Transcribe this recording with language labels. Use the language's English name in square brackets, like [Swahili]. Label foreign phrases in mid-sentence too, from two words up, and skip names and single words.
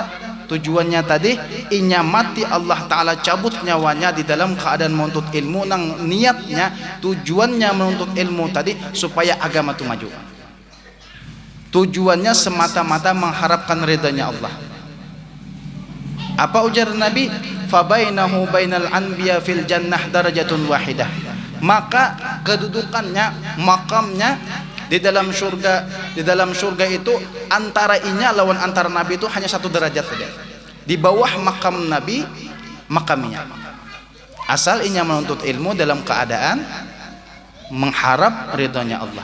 [Banjar] Tujuannya tadi inya mati [Arabic] الله تعالى [Banjar] cabut nyawanya di dalam keadaan menuntut ilmu, nang niatnya tujuannya menuntut ilmu tadi supaya agama tuh maju. Tujuannya semata-mata mengharapkan ridhanya Allah. Apa ujar Nabi? [Arabic] فبينه وبين الأنبياء في الجنة درجة واحدة. [Banjar] Maka kedudukannya, makamnya di dalam surga itu antara inya lawan antara Nabi itu hanya satu derajat saja. Di bawah makam Nabi, makamnya. Asal inya menuntut ilmu dalam keadaan mengharap ridhonya Allah.